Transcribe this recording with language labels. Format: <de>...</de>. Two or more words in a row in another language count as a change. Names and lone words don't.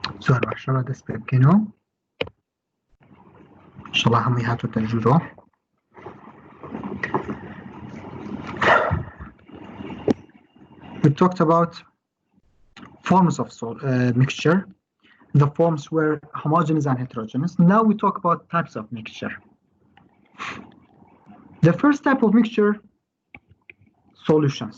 <ckb>زۆر باشەوە دەست پێ بکەینەوە</ckb> <ar>انشاءالله</ar> <ckb>هەمووی هاتووەتە ژوورۆ.</ckb> <en>We talked about forms of mixture, the forms were homogeneous and heterogeneous. Now we talk about types of mixture. The first type of mixture, solutions.</en>